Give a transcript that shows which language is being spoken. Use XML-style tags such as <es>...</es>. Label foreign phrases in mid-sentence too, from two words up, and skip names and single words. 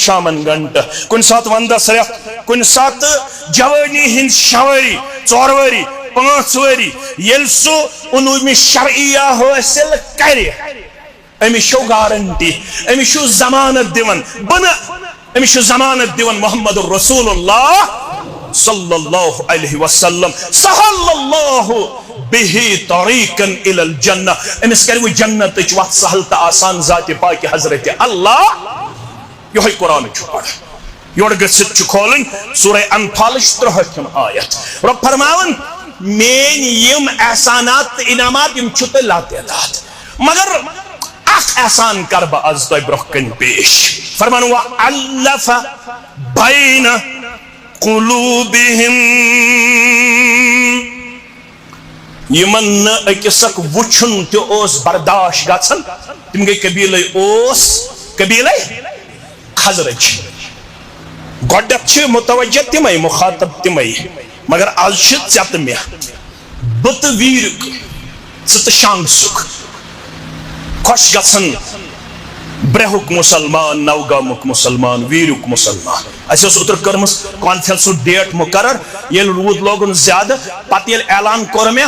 <ks>شامن گھنٹہٕ کُنہِ ساتہٕ ونٛدس رٮ۪تھ کُنہِ ساتہٕ جوٲنی ہٕنٛدۍ 6 ؤری 4 ؤری 5 ؤری ییٚلہِ سُہ علوٗمِ شرعیہ حٲصِل کرِ أمِس چھو گارنٹی، أمِس چھُ ضمانت دِوان أمِس چھُ ضمانت دِوان</ks> <ar>محمد رسول اللہ صلی اللہ علیہ وسلم سہل اللہ بہ طریقا الی الجنہ.</ar> <ks>أمِس کرِ وۄنۍ جنتٕچ وتھ سہل تہٕ آسان ذاتِ پاکہِ حضرت اللہ. یہوے قرآن چھُ پرُن. یورٕ گٔژھِتھ چھُ کھولٕنۍ سورہ انفالٕچ 63 آیت. رۄب فرماوان میٲنۍ یِم احسانات تہٕ انعامات یِم چھِ تۄہہِ لاتعداد مگر اکھ احسان کر بہٕ آز تۄہہِ برونٛہہ کَنہِ پیش.</ks> <ar>فرمان وَأَلَّفَ بَيْنَ قُلُوبِهِمْ. یِمن نہٕ أکِس اکھ وٕچھُن تہِ اوس برداشت گژھان تِم گٔے قبیٖلے اوس قبیٖلے خزرج. گۄڈنٮ۪تھ متوجہ تمے مخاطب تمے مگر آز ژےٚ تہٕ مےٚ بہٕ تہٕ ویٖرُک ژٕ تہٕ شانٛگسُک خۄش گژھان برٛہُک مُسلمان نوگامُک مُسلمان ویٖرُک مُسلمان اَسہِ ٲس اوترٕ کٔرمٕژ کانفرنسُک ڈیٹ مُقرر ییٚلہِ روٗد لوگُن زیادٕ پتہٕ ییٚلہِ اعلان کوٚر مےٚ</ar>